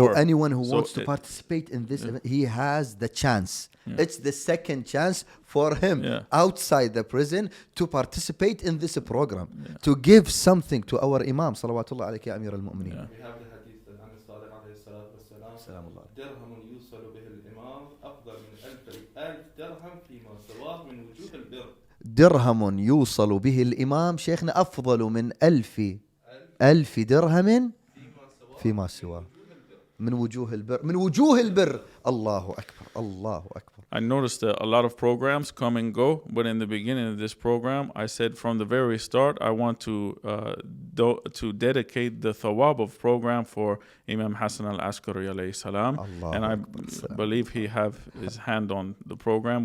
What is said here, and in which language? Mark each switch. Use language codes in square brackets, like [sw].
[en] So anyone who wants to participate in this event, he has the chance. Yeah. It's the second chance for him outside the prison to participate in this program, to give something to our Imam. Salawatullah alayhi ya Amir al-Mu'mineen. We have the hadith that Anas Sadiq alayhi salatu wassalam. [ar] درهم يوصل به الإمام أفضل من 1,000 درهم فيما سواه من وجوه البر. درهم يوصل به الإمام شيخنا أفضل من 1,000 درهم فيما سواه من وجوه البر. الله أكبر. [en] I noticed that a lot of programs come and go, but in the beginning of this program, I said from the very start, I want to dedicate the thawab of program for Imam Hassan al-Askari alayhi salam. And I believe he have his hand on the program.